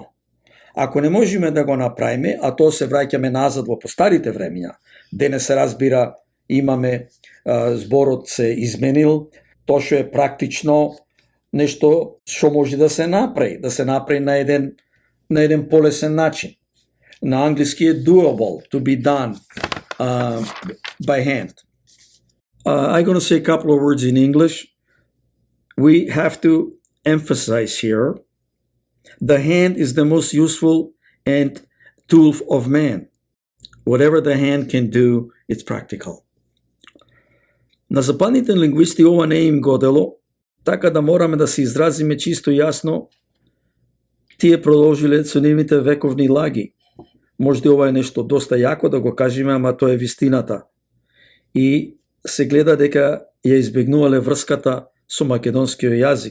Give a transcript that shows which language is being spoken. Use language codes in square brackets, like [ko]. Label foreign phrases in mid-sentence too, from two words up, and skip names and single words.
[mk] Ако не можеме да го направиме, а тоа се враќаме назад во постарите времења, денес се разбира, имаме зборот се изменил, тоа што е практично, нешто што може да се направи на еден полесен начин. На англиски е [en] doable, to be done by hand. I'm going to say a couple of words in English. We have to emphasize here, the hand is the most useful and tool of man. Whatever the hand can do, it's practical. [mk] На западните лингвисти ова не им годело, така да мораме да се изразиме чисто јасно, тие продолжиле со нивните вековни лаги. Можда ова е нешто доста јако да го кажеме, ама тоа е вистината. И се гледа дека ја избегнувале врската со македонскиот јазик.